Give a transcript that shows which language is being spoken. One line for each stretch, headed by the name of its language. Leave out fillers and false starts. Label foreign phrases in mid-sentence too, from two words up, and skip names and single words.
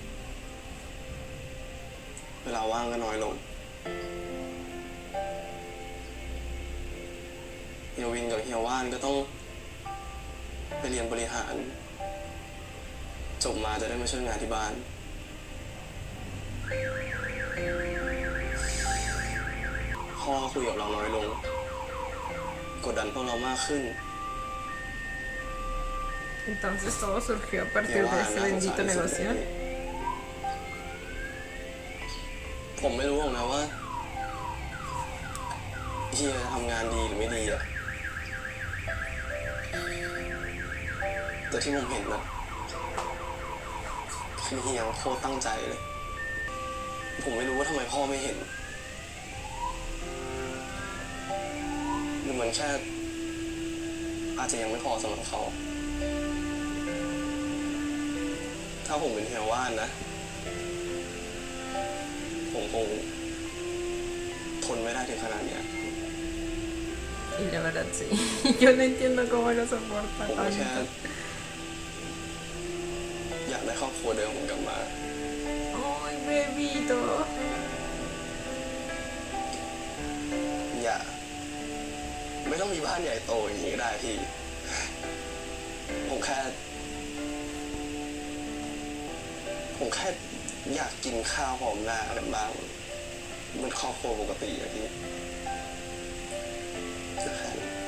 Thai: เวลาว่างก็น้อยลงเฮียวินกับเฮียว่านก็ต้องไปเรียนบริหารจบมาจะได้มาช่วยงานที่บ้านพ่อคุยกับเราน้อยลงกดดันพวกเรามากขึ้น
Spanish: Entonces todo surgió a partir de ese bendito negocio.
Thai: ผมไม่รู้หรอกนะว่าเฮียทำงานดีหรือไม่ดีอะแต่ที่ผมเห็นนะ คือเฮียโคตรตั้งใจเลย ผมไม่รู้ว่าทำไมพ่อไม่เห็นหรือมันแค่อาจจะยังไม่พอสำหรับเขา ถ้าผมเป็นเฮียว่านนะ ผมคงทนไม่ได้ถึงขนาดเนี้ย
Spanish: Y la verdad sí. Yo no entiendo cómo lo soporta
Thai: ผมก็แค่
Spanish: tanto.
Thai: อยากได้ครอบครัวเดิมผมกลับมา
Spanish: Ay, bebito.
Thai: อย่าไม่ต้องมีบ้านใหญ่โตอย่างนี้ก็ได้พี่ ผมแค่อยากกินข้าวหอมหน้ากันบ้างเหมันครอบครัวปกติอะพี่แค่นั้น